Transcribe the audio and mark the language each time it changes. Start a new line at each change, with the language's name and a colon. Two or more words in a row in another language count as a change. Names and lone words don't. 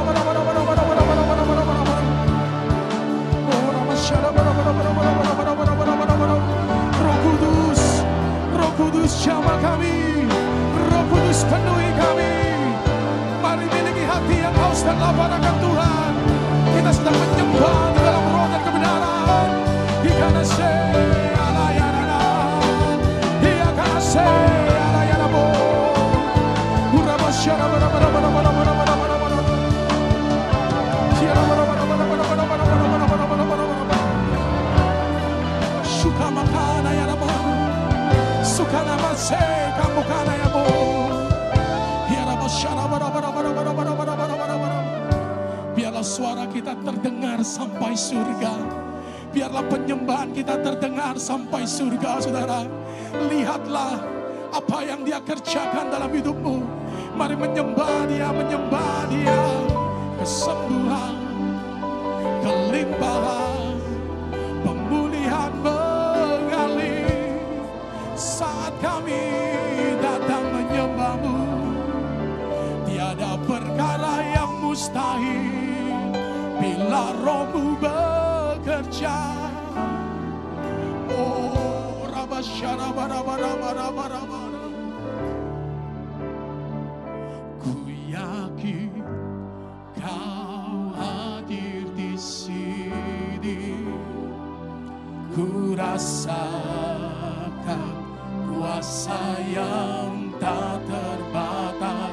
Indonesian: Roh Kudus jamah kami, Roh Kudus penuhi kami. Mari miliki hati yang haus dan lapar akan Tuhan. Kita sedang menyembah di dalam roh dan kebenaran. Ikana se ala ya rana, ikana se ala ya rabo. Urama syara bara bara bara bara bara bara bara bara. Syara bara bara bara bara bara bara bara bara bara bara. Suka makana ya rabo. Suka nama se kamu kana ya bo. Ya rabo syara bara bara bara bara bara bara bara bara. Biarlah suara kita terdengar sampai surga. Biarlah penyembahan kita terdengar sampai surga, saudara. Lihatlah apa yang Dia kerjakan dalam hidupmu. Mari menyembah Dia, menyembah Dia. Kesembuhan, kelimpahan, pemulihan mengalir saat kami datang menyembah-Mu. Tiada perkara yang mustahil bila Roh-Mu bekerja. Oh rabasyara bara bara bara bara bara. Ku yakin Kau hadir di sini. Ku rasakan kuasa yang tak terbatas.